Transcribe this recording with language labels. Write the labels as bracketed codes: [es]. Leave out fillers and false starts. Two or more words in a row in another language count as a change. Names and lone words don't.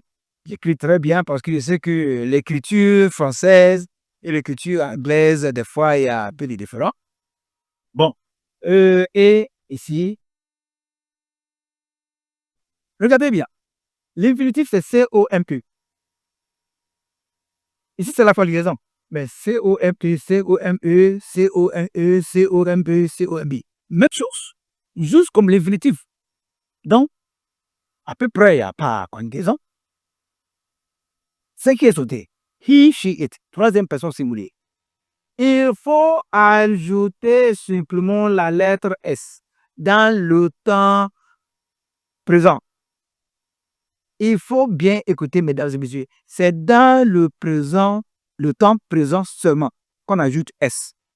[fr] J'écris très bien parce que je sais que l'écriture française et l'écriture anglaise, des fois, il y a un peu de différence. Bon. Et ici, regardez bien. L'infinitif, c'est C-O-M-P. Ici, c'est la conjugaison. Mais C-O-M-P, C-O-M-E, C-O-M-E, C-O-M-P, C-O-M-B. Même chose. Juste comme l'infinitif. Donc, à peu près, il n'y a pas de conjugaison. Ce qui est sauté. [en] He, she, it. [fr] Troisième personne singulier. Il faut ajouter simplement la lettre S dans le temps présent. Il faut bien écouter, mesdames et messieurs. C'est dans le présent, le temps présent seulement qu'on ajoute S.